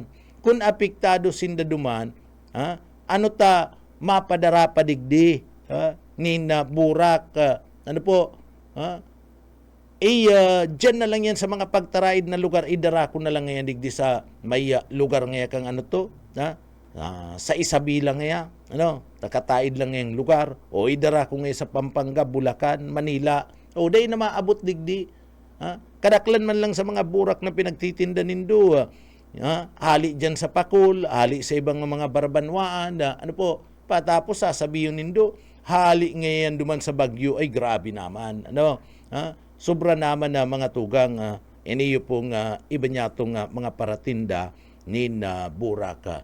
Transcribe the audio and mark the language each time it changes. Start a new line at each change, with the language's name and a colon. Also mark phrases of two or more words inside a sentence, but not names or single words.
Bikol: Kung apektado sinda duman, ano ta mapadara pa digdi, nina burak, ano po, dyan na lang yan sa mga pagtaraid na lugar, idara ko na lang ngayon digdi sa may lugar ngayon kang ano to, sa Isabela ngayon, ano, nakataid lang ngayong lugar, o idara ko ngayon sa Pampanga, Bulacan, Manila, o day na maabot digdi, kadaklan man lang sa mga burak na pinagtitinda nindo, hali dyan sa Pakul, hali sa ibang mga barbanwaan, ano po, patapos sasabihin nindo, hali ngayon duman sa Bagyo, ay grabe naman, ano, sobra naman na mga tugang, iniyo pong iba niya itong mga paratinda nin burak.